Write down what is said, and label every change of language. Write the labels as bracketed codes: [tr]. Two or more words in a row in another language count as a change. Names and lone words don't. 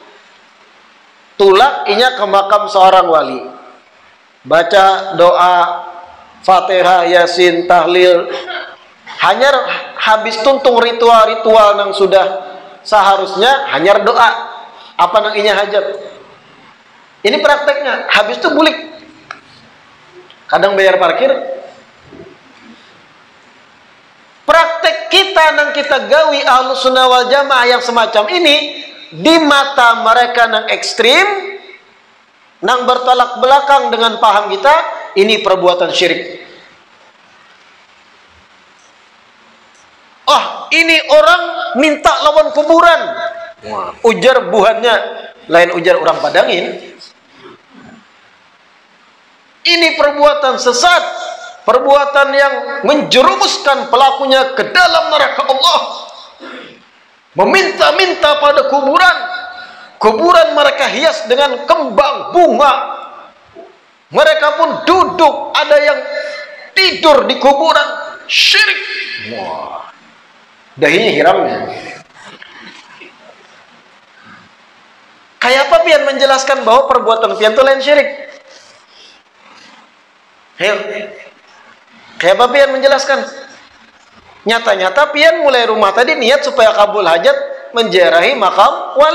[bjn] Tulak inya ke makam seorang wali, baca doa Fatihah, Yasin, tahlil, hanya habis tuntung ritual-ritual yang sudah seharusnya hanya doa apa nang inya hajat. Ini prakteknya. Habis itu bulik. Kadang bayar parkir. [id] Praktek kita yang kita gawi Ahlus Sunnah wal Jamaah yang semacam ini, di mata mereka yang ekstrim, yang bertolak belakang dengan paham kita, ini perbuatan syirik. Oh, [bjn] ini orang minta lawan kuburan. Ujar buhannya, lain ujar orang Padangin. [id] Ini perbuatan sesat, perbuatan yang menjerumuskan pelakunya ke dalam neraka Allah. Meminta-minta pada kuburan. Kuburan mereka hias dengan kembang bunga. Mereka pun duduk, ada yang tidur di kuburan. [bjn] Syirik. Wah. Dahinya hiramnya. Kayak apa pian menjelaskan bahwa perbuatan pian itu lain syirik? Ayo. Kayak apa pian menjelaskan? Nyata-nyata pian mulai rumah tadi niat supaya kabul hajat menziarahi makam wali.